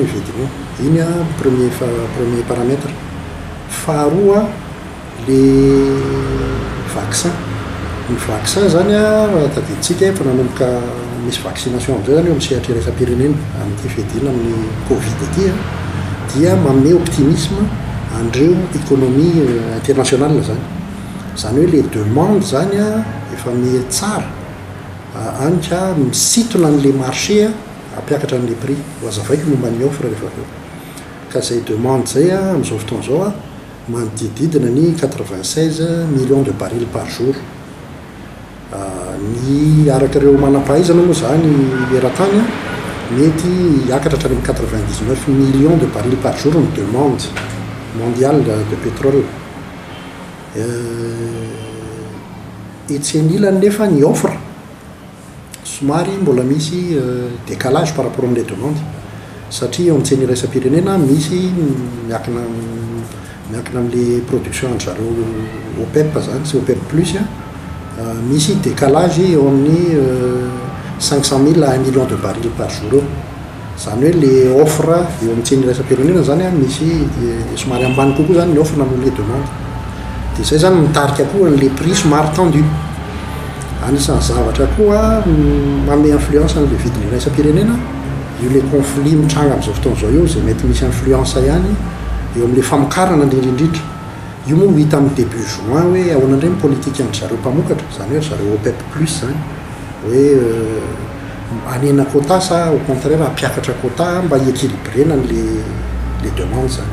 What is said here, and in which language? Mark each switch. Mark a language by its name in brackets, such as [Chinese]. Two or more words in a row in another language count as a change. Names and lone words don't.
[Malagasy] vidiny iny [French] premier paramètre [Malagasy] faharoa le vaccin ny vaccin zany raha tadiditsika efa nanomboka misy vaccination am'izay zany eo amin'ny sehatra iraisam-pirenena amin'ity fedina amin'ny covid aty dia manome optimisme andreo [French] économie internationale [Malagasy] zany hoe [French] les demandes [Malagasy] zany efa mihetsara anika misitona n'le marché ampiakatra n'le prix hoazavaiko momba ny offre rehefa eo ka zay demande zay amin'izao fotoana zao manodididina ny [French] 96 millions de barils par jour [Malagasy] ny araka ireo manam-pahaizana moa zany eran-tany mety hiakatra hatrany amin'ny [French] 99 millions de barils par jour [Malagasy] ny [French] demande mondiale de pétrole [Malagasy] etsy anilany nefa ny offre somary mbola misy décalage [French] par rapport [Malagasy] amin'le demande satria eo amintseny iraisam-pirenena misy miakina amin'le production an'zareo OPEP zany sy OPEP plus misy décalage eo amin'ny [French] 500 000 à 1 million de barils par jour [Malagasy] eo zany hoe le offre eo amintseny iraisam-pirenena zany misy somary ambany kokoa zany ny offre amin'le demande dia zay zany mitarika koa le [French] prix somary tendu [Malagasy] anisan'ny zavatra koa manome influence an'le vidiny iraisam-pirenena io le conflit mitranga amin'izao fotoana zao io zay mety misy influence ihany eo amin'le famokarana indrindrindrindra io moa hita amin'ny [French] début juin [Malagasy] hoe ahoana indray ny politique an'zareo mpamokatra zany hoe zareo OPEP plus zany hoe anena quota sa [French] au contraire [Malagasy] ampiakatra quota mba hiéquilibrena le demande zany